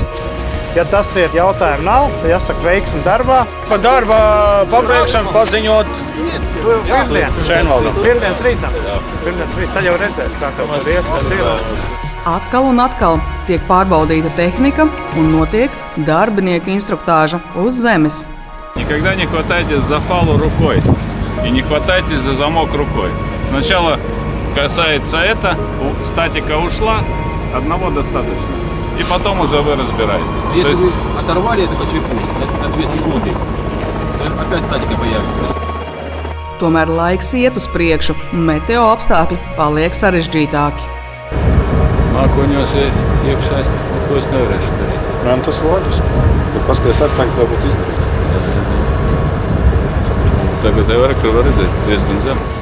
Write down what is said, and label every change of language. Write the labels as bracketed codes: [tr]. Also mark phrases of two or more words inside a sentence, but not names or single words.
[lv] Ja tas ir jautājumi nav, tad jāsaka veiksmi darbā. Par darba pabeigšanu paziņot Pirmdienas rītā. Tad jau redzēs, kā tev tur ies. Atkal un atkal tiek pārbaudīta tehnika un notiek darbinieku instruktāža uz zemes. [ru] Никогда не хватайтесь за фалу рукой и не хватайтесь за замок рукой. Сначала касается это, статика ушла, одного достаточно. И потом уже вы разбираете. Если вы оторвали это по чеку на 2 секунды, то опять статика появится. [lv] Tomēr laiks iet uz priekšu, meteo apstākļi paliek sarežģītāki. Mākoņos iekšā neko es nevarēšu darīt. Man tas ir loģiski. Tad paskaties atpakaļ, kā būtu izdarīts. Tagad Eureka var redzēt diezgan zem.